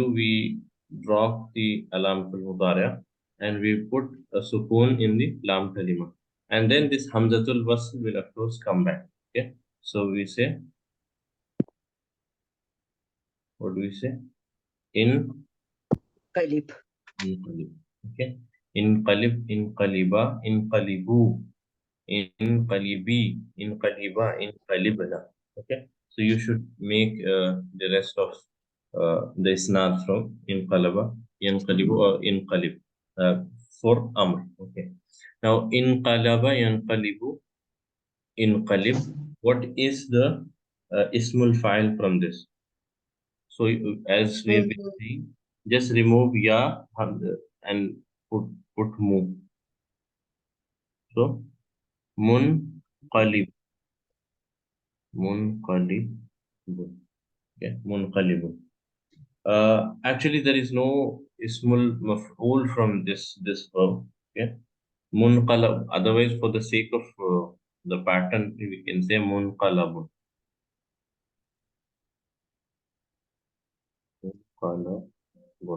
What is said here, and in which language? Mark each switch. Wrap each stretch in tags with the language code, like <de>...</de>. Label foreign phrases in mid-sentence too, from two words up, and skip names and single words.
<en>We drop the</en> <ar>اللام في المضارع'</ar> <en>and we put a sukoon in the</en> <ar>لام كلمة,</ar> <en>and then this</en> <ar>همزة الوصل</ar> <en>will of course come back. Okay. So we say, what do we say? In</en> <ar>قلب. Inqalib. Okay. انقلب، انقلبا، انقلبوا، انقلبي، انقلبا، انقلبن.</ar> <en>Okay. So you should make the rest of the isnad from</en> <ar>انقلب، ينقلب,</ar> <en>or inqalib uh, for amr. Okay.</en> <ar>Now انقلب، ينقلب، انقلب.</ar> <en>What is the</en> <ar>اسم الفاعل</ar> <en>from this? So as we have been saying, just remove ya and put mu.</en> <ar>So منقلب، منقلب.</ar> <en>Okay, munqalib. Actually, there is no</en> <ar>اسم المفعول</ar> <en>from this verb. Okay, munqalab. Otherwise, for the sake of the pattern, we can say munqalabun.</en> <ar>Munqalabun.</ar>